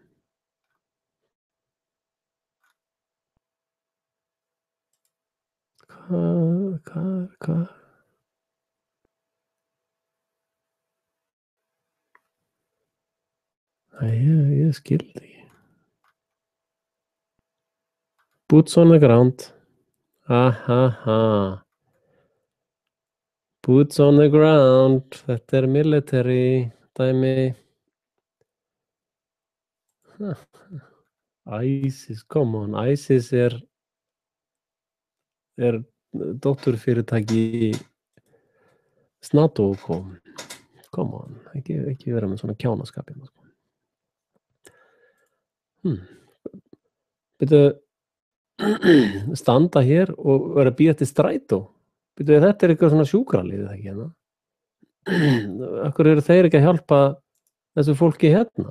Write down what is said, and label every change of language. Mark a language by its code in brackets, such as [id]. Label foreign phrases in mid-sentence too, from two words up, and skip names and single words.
[is] Hvað? Ég skil þetta ekki. [en] Boots on the ground. Boots on the ground. [is] Þetta er military dæmi. ISIS, [en] come on. [is] ISIS er dótturfyrirtæki NATO, [en] come on, [is] ekki vera með svona kjánaskap hérna. Bíddu, standa hér og vera að bíða eftir strætó. Bíddu, þetta er eitthvað svona sjúkralið ekki hérna. Af hverju eru þeir ekki að hjálpa þessu fólki hérna?